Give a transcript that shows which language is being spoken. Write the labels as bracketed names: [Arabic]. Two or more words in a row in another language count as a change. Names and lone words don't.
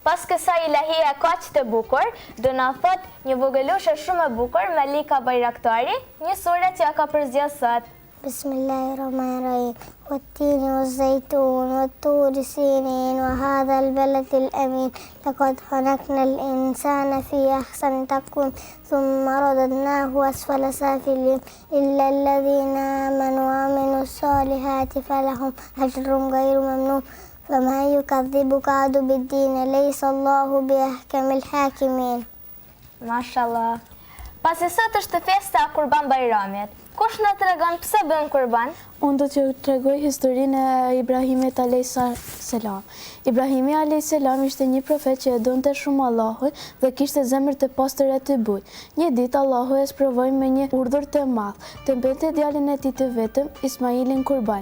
[Albanian] kësaj ilahia kaq të bukur, do na thot një vogëloshe shumë e bukur Malika Bajraktari, një sure që ja ka përzgjedhur sot. [Arabic] Bismillahirrahmanirrahim. والتين والزيتون والطور سينين وهذا البلد الأمين لقد خلقنا الإنسان في أحسن تقويم ثم رددناه أسفل سافلين إلا الذين آمنوا وعملوا الصالحات فلهم أجر غير ممنون فما يكذبك بعد بالدين ليس الله بأحكم الحاكمين. [Albanian] Mashallah. Pasi sot është festa Kurban Bajramit. Kush na tregon pse bën kurban? Unë do t'ju tregoj historinë e Ibrahimit a.s. Ibrahimi a.s. ishte një profet që e donte shumë Allahun dhe kishte zemër të pastër e të bujë. Një ditë Allahu e sprovoi me një urdhër të madh, të mbente djalin e tij të vetëm, Ismailin kurban.